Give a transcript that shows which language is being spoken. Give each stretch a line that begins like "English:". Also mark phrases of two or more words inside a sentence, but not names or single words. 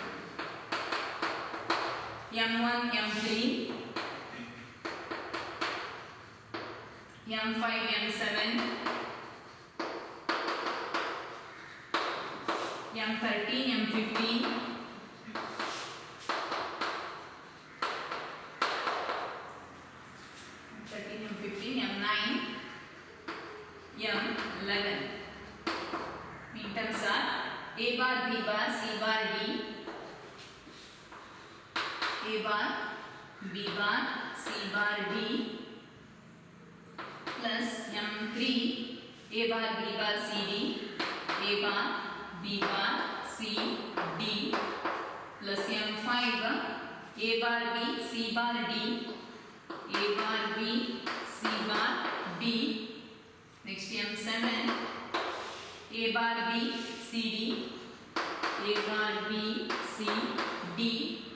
English: M1, M3, M5, M7, M13, M15, M9, M11. Midterms are A bar, B bar, C bar, D, A bar, B bar, C bar, D plus M3, A bar, B bar, C, D, A bar, B bar, C, D plus M5, A bar, B, C bar, D, A bar, B, C bar, D. Next M7, A bar, B, C, D, A bar, B, C, D.